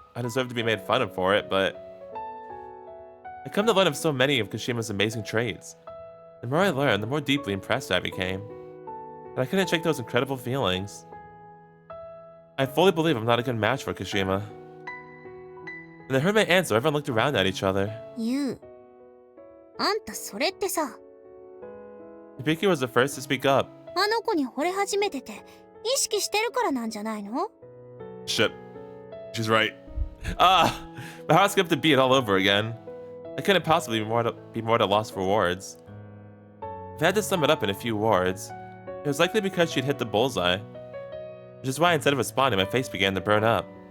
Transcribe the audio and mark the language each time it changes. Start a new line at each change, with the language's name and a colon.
English: I deserve to be made fun of for it, but I come to learn of so many of Kashima's amazing traits. The more I learned, the more deeply impressed I became. And I couldn't shake those incredible feelings. I fully believe I'm not a good match for Kashima. When they heard my answer, everyone looked around at each other.
Japanese: ユウ、あんたそれってさ、
English: Hibiki was the first to speak up.
Japanese: あの子に惚れ始めてて意識してるからなんじゃないの？
English: Shit. She's right. My heart skipped a beat all over again. I couldn't possibly be more at a loss for words. If I had to sum it up in a few words, it was likely because she'd hit the bullseye. Which is why instead of responding, my face began to burn up.